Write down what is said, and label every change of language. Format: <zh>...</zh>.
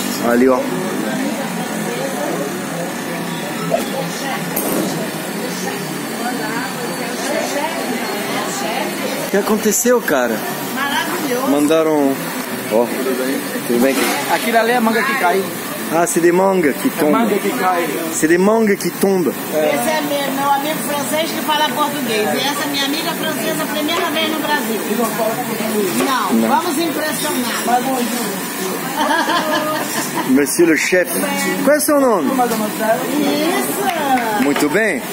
<pt>Ali, ó. O que aconteceu, cara? Maravilhoso. Mandaram... Ó, tudo bem? Aquilo ali é manga que cai.</pt> <fr>Ah, c'est des mangas qui tombent.</fr> <pt>Manga que cai.</pt> <fr>C'est des mangas qui tombent.</fr> <pt>Esse é meu amigo francês que fala português. E essa é minha amiga francesa, primeira vez no Brasil. Não. Vamos impressionar.</pt> <fr>Monsieur le chef.</fr> <pt>Qual é o seu nome? Isso. Muito bem.</pt>